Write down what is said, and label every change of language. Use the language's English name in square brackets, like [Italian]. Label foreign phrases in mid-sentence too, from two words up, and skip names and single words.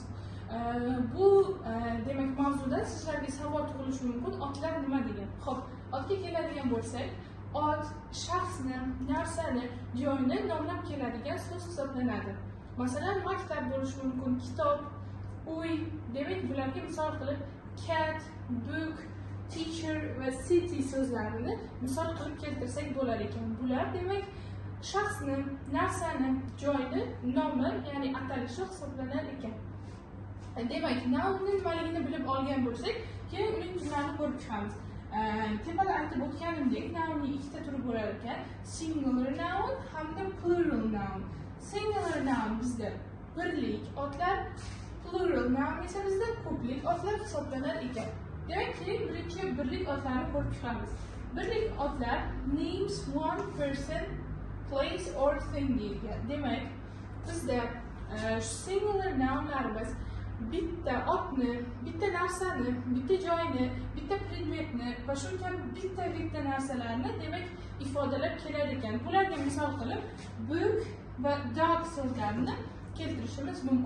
[Uzbek] Bu demak mavzuda sizlarga savol tug'ilishi mumkin. Otlar nima degan? Xo'p, otga keladigan bo'lsak, ot shaxsni, narsani, joyni nomlab keladigan so'z hisoblanadi. Masalan, maktab bo'lishi mumkin, kitob, uy. Demak, bularga misol qilib [English] cat, book, teacher [Uzbek] va city so'zlarini misol qilib keltirsak bo'lar ekan. Bular demak shaxsni, narsani, joyni nomi, ya'ni atalishi hisoblanar ekan. Demak, nounni nimaligini bilib olgan bo'lsak, keyin uning turlarini ko'rib chiqamiz. Tepada aytib o'tganimdek, nounning ikkita turi bo'lar ekan: [English] singular noun hamda plural noun. Singular noun [Uzbek] bizda birlik otlar, [English] plural noun [Uzbek] esa bizda ko'plik otlar hisoblanar ekan. Demak, keyin birinchi birlik otlarni ko'rib chiqamiz. Birlik otlar [English] names one person, place or thing [Uzbek] deyilgan. Demak, bizda [English] singular nounlarimiz [Uzbek] bitta otni, bitta narsani, bitta joyni, bitta predmetni va shu kabi bitta narsalarni demak ifodalab kelar ekan. Bularga misol qilib book va dog so'zlarini keltirishimiz mumkin.